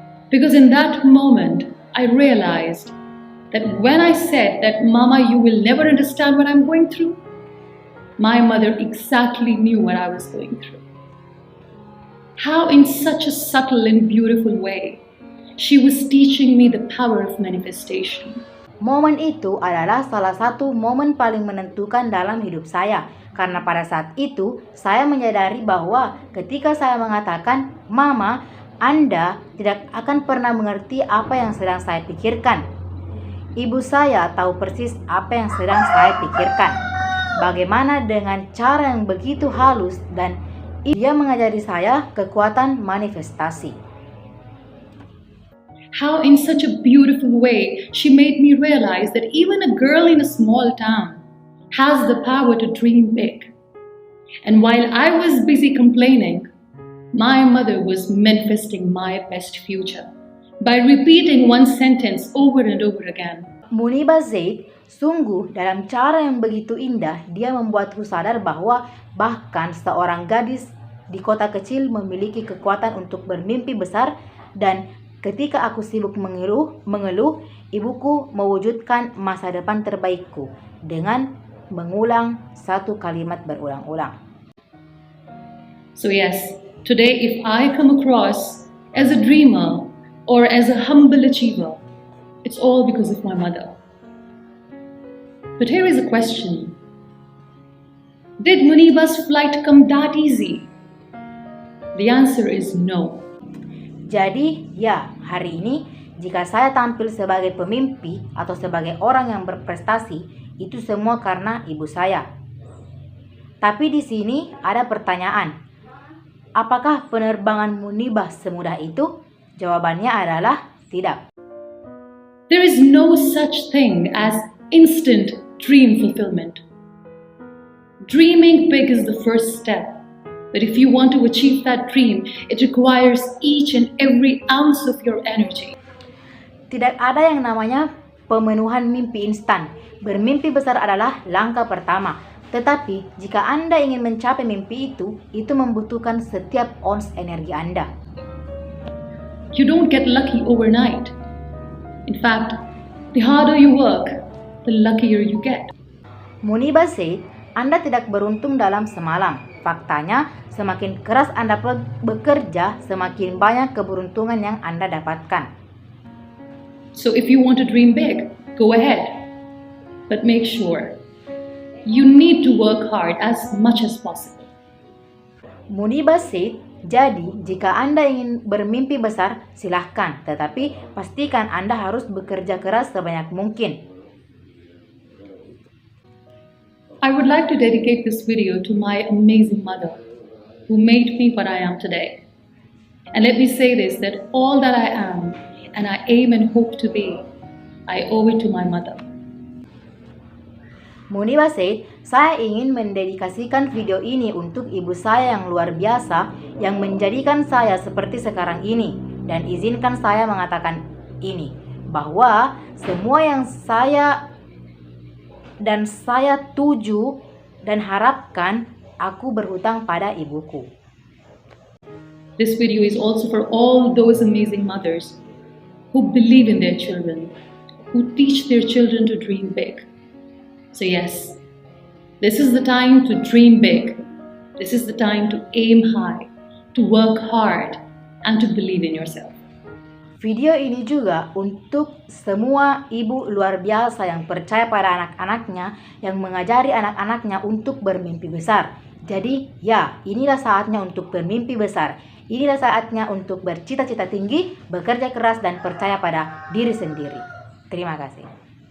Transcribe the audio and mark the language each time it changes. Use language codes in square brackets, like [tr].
[en] Because in that moment, I realized that when I said that, "Mama, you will never understand what I'm going through," my mother exactly knew what I was going through. How in such a subtle and beautiful way, she was teaching me the power of manifestation. [id] Momen itu adalah salah satu momen paling menentukan dalam hidup saya. Karena pada saat itu, saya menyadari bahwa ketika saya mengatakan, Mama, Anda tidak akan pernah mengerti apa yang sedang saya pikirkan. Ibu saya tahu persis apa yang sedang saya pikirkan. Bagaimana dengan cara yang begitu halus dan dia mengajari saya kekuatan manifestasi. [en] How in such a beautiful way she made me realize that even a girl in a small town has the power to dream big. And while I was busy complaining, my mother was manifesting my best future by repeating one sentence over and over again. [id] Muniba Mazari, sungguh dalam cara yang begitu indah, dia membuatku sadar bahwa bahkan seorang gadis di kota kecil memiliki kekuatan untuk bermimpi besar, dan ketika aku sibuk mengeluh, ibuku mewujudkan masa depan terbaikku dengan mengulang satu kalimat berulang-ulang. [en] So yes, today if I come across as a dreamer or as a humble achiever, it's all because of my mother. But here is a question. Did Muniba's flight come that easy? The answer is no. [id] Jadi, ya, hari ini jika saya tampil sebagai pemimpi atau sebagai orang yang berprestasi, itu semua karena ibu saya. Tapi di sini ada pertanyaan. Apakah penerbangan Muniba semudah itu? Jawabannya adalah tidak. [en] There is no such thing as instant dream fulfillment. Dreaming big is the first step. But if you want to achieve that dream, it requires each and every ounce of your energy. [id] Tidak ada yang namanya pemenuhan mimpi instan. Bermimpi besar adalah langkah pertama. Tetapi jika Anda ingin mencapai mimpi itu membutuhkan setiap ons energi Anda. [en] You don't get lucky overnight. In fact, the harder you work, the luckier you get. Muniba said, [id] Anda tidak beruntung dalam semalam. Faktanya, semakin keras Anda bekerja, semakin banyak keberuntungan yang Anda dapatkan. [en] So if you want to dream big, go ahead. But make sure you need to work hard as much as possible. Muniba said, [id] jadi jika Anda ingin bermimpi besar, silahkan. Tetapi pastikan Anda harus bekerja keras sebanyak mungkin. [en] I would like to dedicate this video to my amazing mother, who made me what I am today. And let me say this, that all that I am, and I aim and hope to be, I owe it to my mother. Muniba said, [id] saya ingin mendedikasikan video ini untuk ibu saya yang luar biasa yang menjadikan saya seperti sekarang ini. Dan izinkan saya mengatakan ini, bahwa semua yang saya tuju dan harapkan, aku berhutang pada ibuku. [en] This video is also for all those amazing mothers who believe in their children, who teach their children to dream big. So yes, this is the time to dream big. This is the time to aim high, to work hard, and to believe in yourself. [id] Video ini juga untuk semua ibu luar biasa yang percaya pada anak-anaknya, yang mengajari anak-anaknya untuk bermimpi besar. Jadi ya, inilah saatnya untuk bermimpi besar. Inilah saatnya untuk bercita-cita tinggi, bekerja keras, dan percaya pada diri sendiri. Terima kasih.